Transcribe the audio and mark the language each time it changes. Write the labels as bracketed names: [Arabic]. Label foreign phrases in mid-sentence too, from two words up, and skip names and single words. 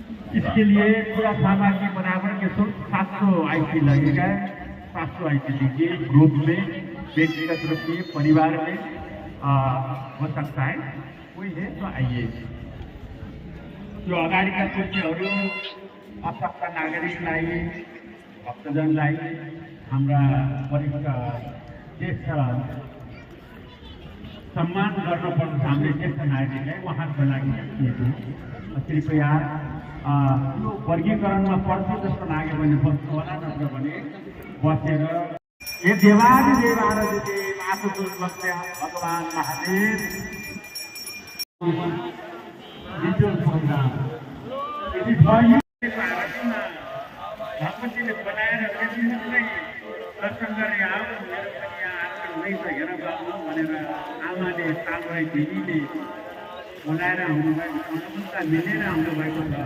[Hindi] इसके लिए पूरा सामग्री बराबर के शुल्क 700 आईसी लगेगा। 700 आईसी लीजिए, ग्रुप में, व्यक्तिगत रूप में, परिवार में हो सकता है। कोई है तो आइए। [Nepali] जो अगाडि का कुर्सीहरू असक्त नागरिकलाई, भक्तजनलाई, हाम्रा वरिष्ठ ज्येष्ठ सम्मान गर्नुपर्छ हामीले ज्येष्ठ नागरिकलाई, उहाँको लागि राखिएको हो। कृपया यो वर्गीकरणमा पर्छ जस्तो लाग्यो भने बस्नु होला, नत्र भने बसेर हे देवादि देव आराध्य आशुतोष बस्या भगवान महादेव डिजिटल प्रोग्राम यदि भयो भगवतीले बनाएर त्यति नै दर्शन गरेर आऊ, मेरो पनि यहाँ आजकल नै छ हेर बाबु भनेर आमाले सालराई दिदीले बोलाएर आउनुभएको, अनुमति मिलेर आउनुभएको छ।